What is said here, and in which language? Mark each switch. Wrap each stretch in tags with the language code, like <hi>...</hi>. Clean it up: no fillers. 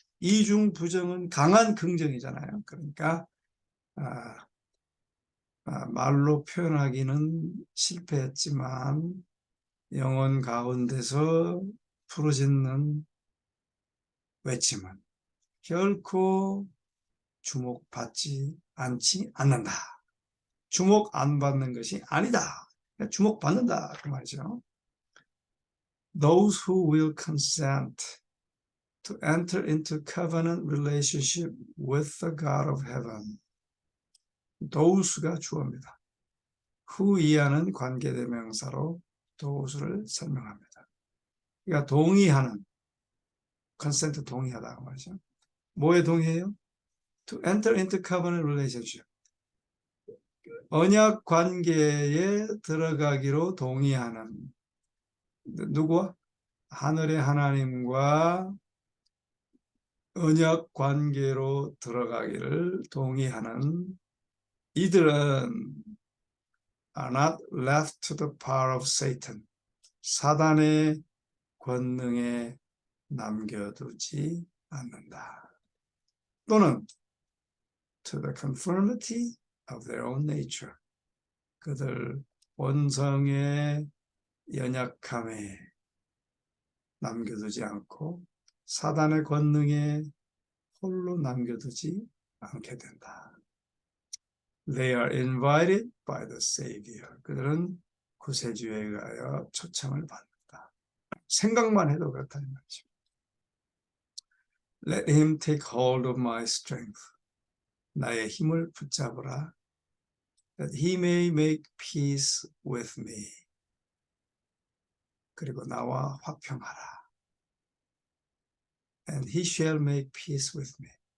<ko>이중 부정은 강한 긍정이잖아요. 그러니까 말로 표현하기는 실패했지만 영혼 가운데서 부르짖는 외침은 결코 주목받지 않지 않는다. 주목 안 받는 것이 아니다. 주목받는다 그 말이죠.</ko> <en>Those who will consent to enter into covenant relationship with the God of heaven.</en> <ko>Those가 주어입니다. who 이하는 관계대명사로 those를 설명합니다. 그러니까 동의하는, consent 동의하다 그 말이죠. 뭐에 동의해요?</ko> <en>To enter into covenant relationship.</en> <ko>언약 관계에 들어가기로 동의하는, 누구와? 하늘의 하나님과 언약 관계로 들어가기를 동의하는 이들은</ko> <en>are not left to the power of Satan.</en> <ko>사단의 권능에 남겨두지 않는다.</ko> <en>또는 to the conformity of their own nature.</en> <ko>그들 본성의 연약함에 남겨두지 않고 사단의 권능에 홀로 남겨두지 않게 된다.</ko> <en>They are invited by the Savior.</en> <ko>그들은 구세주에 의하여 초청을 받는다. 생각만 해도 그렇다는 말이죠.</ko> <en>Let him take hold of my strength.</en> <ko>나의 힘을 붙잡으라.</ko> <en>That he may make peace with me.</en> <ko>그리고 나와 화평하라.</ko> <en>And he shall make peace with me.</en>